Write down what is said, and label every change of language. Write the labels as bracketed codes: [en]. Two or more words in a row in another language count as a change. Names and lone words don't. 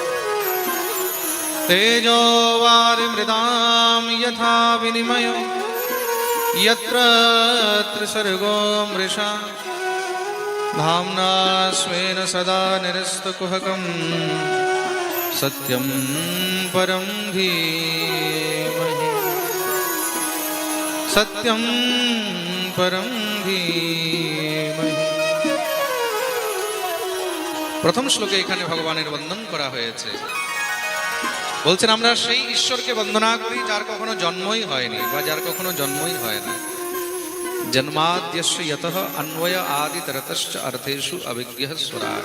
[sa] तेजो वारिमृदां यथा विनिमयो यत्र त्रिसर्गो मृषा धाम्ना स्वेन सदा निरस्तकुहकं सत्यं परं धीमहि। सत्यं परं धीमहि। [bn] প্রথম শ্লোকে এখানে ভগবানের বন্দন করা হয়েছে। বলছেন আমরা সেই ঈশ্বরকে বন্দনা করি যার কখনো জন্মই হয়নি বা যার কখনো জন্মই হয় না। [sa] জন্মাদ্যস্য যতঃ অন্বয় আদিতরতশ্চ অর্থেষু অভিজ্ঞঃ স্বরাট।